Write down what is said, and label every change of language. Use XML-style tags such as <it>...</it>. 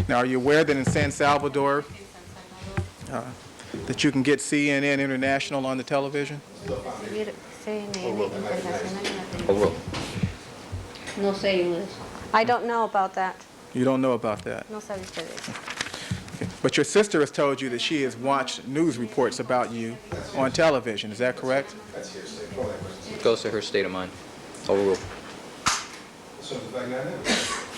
<en>Now, are you aware that in San Salvador that you can get CNN International on the television?</en> <es>Recibir CNN Internacional en la televisión.</es> <en>Overruled.</en> <es>No sé yo de eso.</es> <en>I don't know about that. You don't know about that.</en> <es>No sabe usted de eso.</es> <en>Okay. But your sister has told you that she has watched news reports about you on television. Is that correct? That's hearsay. Call that question. Goes to her state of mind. Overruled. So the fact not evidence.</en>